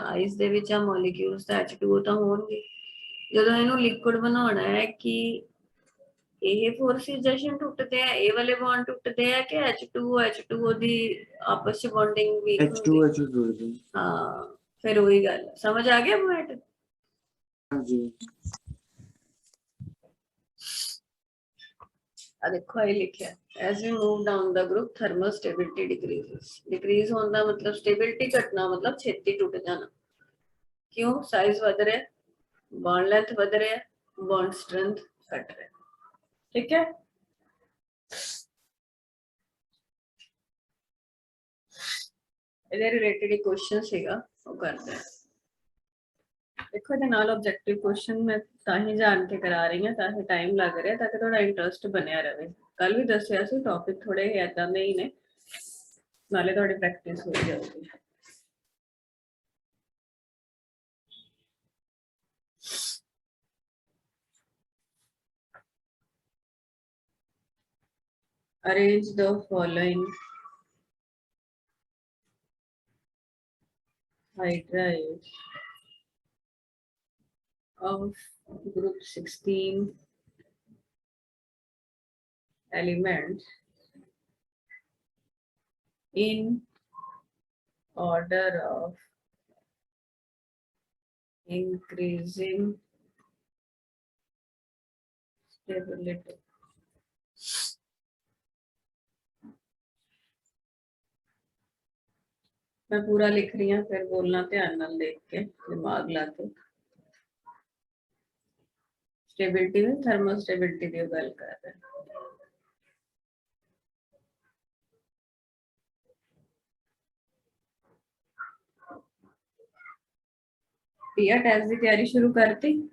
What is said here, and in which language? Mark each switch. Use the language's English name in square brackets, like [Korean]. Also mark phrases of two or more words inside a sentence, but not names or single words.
[Punjabi] ਆਈਸ ਦੇ ਵਿੱਚ ਆ ਮੋਲੀਕਿਊਲਸ ਤਾਂ H2O ਤਾਂ ਹੋਣਗੇ। ਜਦੋਂ ਇਹਨੂੰ ਲਿਕੁਇਡ ਬਣਾਉਣਾ ਹੈ ਕਿ ਇਹ ਫੋਰਸਿਸ ਜਸ਼ਨ ਟੁੱਟਦੇ ਆ, ਇਹ ਵਾਲੇ ਬੌਂਡ ਟੁੱਟਦੇ ਆ ਕਿ H2O ਦੀ ਆਪਸ ਚ [English] bonding weak [Punjabi] ਹੁੰਦੀ? H2 ਹਾਂ ਫਿਰ ਉਹੀ ਗੱਲ ਸਮਝ ਆ ਗਿਆ ਪੁਆਇੰਟ? ਹਾਂਜੀ। ਆ ਦੇਖੋ ਇਹ ਲਿਖਿਆ [English] as we move down the group thermal stability decreases। [Punjabi] decrease ਹੋਣ ਦਾ ਮਤਲਬ stability ਘਟਣਾ ਮਤਲਬ ਛੇਤੀ ਟੁੱਟ ਜਾਣਾ। ਕਿਉਂ? ਸਾਈਜ਼ ਵਧ ਰਿਹਾ, [English] bond length [Punjabi] ਵਧ ਰਿਹਾ, [English] bond strength [Punjabi] ਘਟ ਰਿਹਾ। ਠੀਕ ਹੈ। ਇਹਦੇ ਰਿਲੇਟਡ ਇੱਕ ਕੁਐਸਚਨ ਸੀਗਾ ਉਹ ਕਰਦੇ ਹਾਂ। ਦੇਖੋ ਇਹਦੇ ਨਾਲ [English] objective question [Punjabi] ਮੈਂ ਤਾਂ ਹੀ ਜਾਣ ਕੇ ਕਰਾ ਰਹੀ ਹਾਂ, ਤਾਂ ਹੀ ਟਾਈਮ ਲੱਗ ਰਿਹਾ ਤਾਂ ਕਿ ਤੁਹਾਡਾ ਇੰਟਰਸਟ ਬਣਿਆ ਰਹੇ। ਕੱਲ ਵੀ ਦੱਸਿਆ ਸੀ ਟੌਪਿਕ ਥੋੜੇ ਏਦਾਂ ਦੇ ਹੀ ਨੇ, ਨਾਲੇ ਤੁਹਾਡੀ ਪ੍ਰੈਕਟਿਸ ਹੋ ਜਾਊਗੀ। [English] Arrange the following hydrides of group 16 elements in order of increasing stability। [Hindi] मैं पूरा लिख रही हूँ फिर बोलना [Punjabi] ਧਿਆਨ ਨਾਲ ਦੇਖ ਕੇ ਦਿਮਾਗ ਲਾ ਕੇ। [Hindi] स्टेबिलिटी में [English] thermal stability [Hindi] की गल कर रहे हैं। पिया टेस्ट की तैयारी शुरू करती?